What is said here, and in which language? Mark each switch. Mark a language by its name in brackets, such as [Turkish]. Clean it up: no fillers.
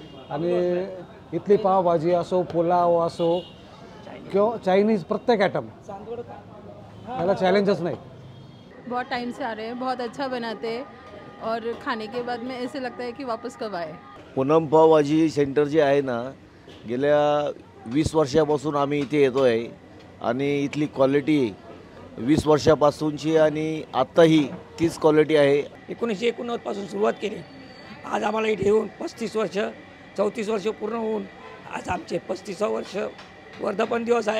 [Marathi] आणि इथली पावभाजी असो, पुलाव असो किंवा चायनीज, प्रत्येक आइटम याला चॅलेंजच नाही। [Hindi] बहुत टाइम से आ रहे हैं, बहुत अच्छा बनाते हैं और खाने के बाद में ऐसे लगता है कि वापस कब आए। [Marathi] पूनम पावभाजी सेंटर जे आहे ना, गेल्या 20 वर्षापासून आम्ही इथे येतो आहे आणि इथली क्वालिटी 20 वर्षापासूनची आणि आत्ताही तीच क्वालिटी आहे। 1989 पासून सुरुवात केली, आज आम्हाला इथे येऊन 35 वर्ष, 34 वर्ष पूर्ण होऊन आज आमचे 35 वर्ष वर्धापन दिवस आहे।